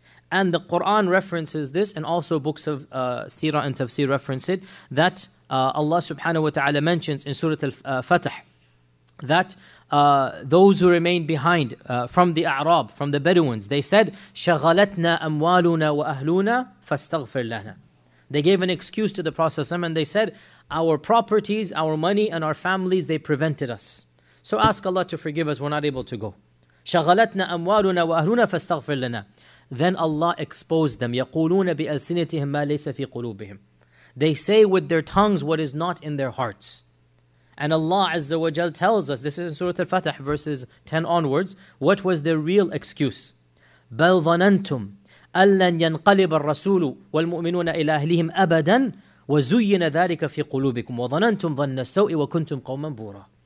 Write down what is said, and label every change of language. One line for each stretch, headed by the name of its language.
English: And the Quran references this, and also books of Sirah and Tafsir reference it, that Allah subhanahu wa ta'ala mentions in Surah Al-Fatah that those who remained behind from the A'rab, from the Bedouins, they said,
Arabic: شَغَلَتْنَا أَمْوَالُنَا وَأَهْلُونَا فَاسْتَغْفِرْ لَنَا.
English: They gave an excuse to the Prophet ﷺ, and they said, our properties, our money, and our families, they prevented us. So ask Allah to forgive us, we're not able to go.
Arabic: شَغَلَتْنَا أَمْوَالُنَا وَأَهْلُونَا فَاسْتَغْفِرْ لَنَا.
English: Then Allah exposed them,
Arabic: يَقُولُونَ بِأَلْسِنَتِهِمْ مَا لَيْسَ فِي قُلُوبِهِمْ.
English: They say with their tongues what is not in their hearts. And Allah Azza wa Jal tells us, this is in Surah Al-Fatah, verses 10 onwards, what was their real excuse?
Arabic: بَلْ ظَنَنْتُمْ أَلَّنْ يَنْقَلِبَ الرَّسُولُ وَالْمُؤْمِنُونَ إِلَى أَهْلِهِمْ أَبَدًا وَزُيِّنَ ذَلِكَ فِي قُلُوبِكُمْ وَظَنَنْتُمْ ظَنَّ السَّوْءِ وَكُنْتُمْ قَوْمًا بُورًا.